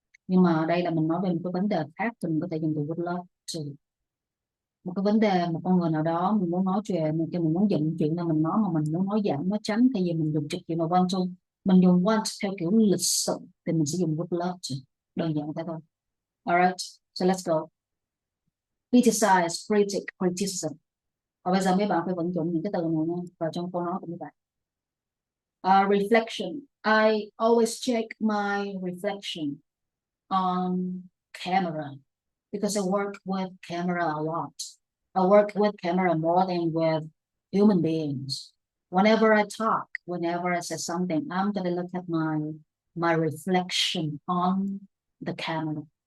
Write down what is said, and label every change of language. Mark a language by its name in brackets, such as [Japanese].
[Vietnamese] Nhưng mà đây là mình nói về một cái vấn đề khác thì mình có thể dùng từ [English] would love to. [Vietnamese] Một cái vấn đề, một con người nào đó mình muốn nói chuyện, mình muốn dựng chuyện là mình nói, mà mình muốn nói giảm nó tránh, thay vì mình dùng trực chuyện mà want to, mình dùng want theo kiểu lịch sự thì mình sẽ dùng [English] would love to, [Vietnamese] đơn giản thế thôi. [English] Alright, so let's go. Criticize, critic, criticism. [Vietnamese] Và bây giờ mấy bạn phải vận dụng những cái từ này nha vào trong câu nói của mấy bạn. [English] Reflection. I always check my reflection on camera because I work with camera a lot. I work with camera more than with human beings. Whenever I talk, whenever I say something, I'm gonna look at my reflection on the camera.